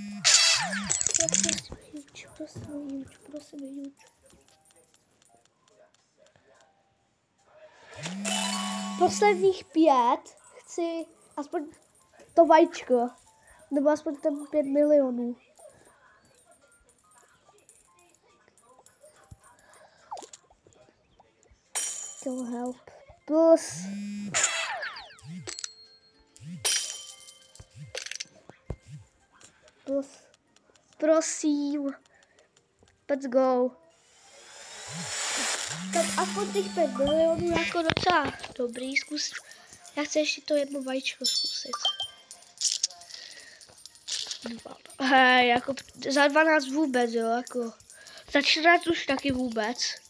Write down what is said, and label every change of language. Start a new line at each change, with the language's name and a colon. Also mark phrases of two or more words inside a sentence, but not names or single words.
Czech: Prosím, huge. Posledních 5 chci aspoň to vajíčko. Nebo aspoň tam 5 milionů.
English: Kill help.
Czech: Plus. Prosím.
English: Let's go.
Czech: Tak aspoň těch 5 milionů jako docela dobrý. Zkus. Já chci ještě to jedno vajíčko zkusit. Hej, jako za 12 vůbec, jo, jako. Za 14 už taky vůbec.